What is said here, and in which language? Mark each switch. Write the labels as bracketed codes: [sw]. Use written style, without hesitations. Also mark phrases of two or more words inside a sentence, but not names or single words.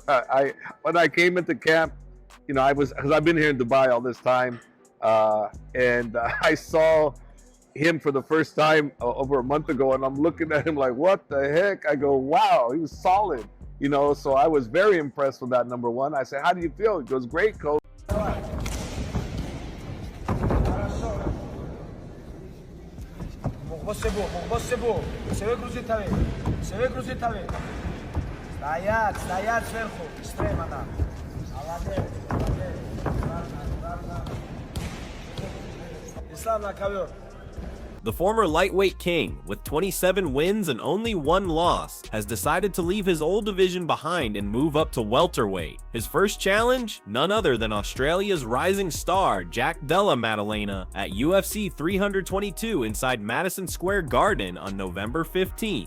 [en] I when I came into camp, you know, because I've been here in Dubai all this time, and I saw him for the first time over a month ago, and I'm looking at him like, what the heck? I go, wow, he was solid, you know. So I was very impressed with that. Number one, I said, how do you feel? He goes, great, coach. [es] Se ve cruzita bien, se ve cruzita bien. [ru] Стоять сверху, extrema, да. Islam на ковер. [en] The former lightweight king, with 27 wins and only 1 loss, has decided to leave his old division behind and move up to welterweight. His first challenge? None other than Australia's rising star, Jack Della Maddalena, at UFC 322 inside Madison Square Garden on November 15th.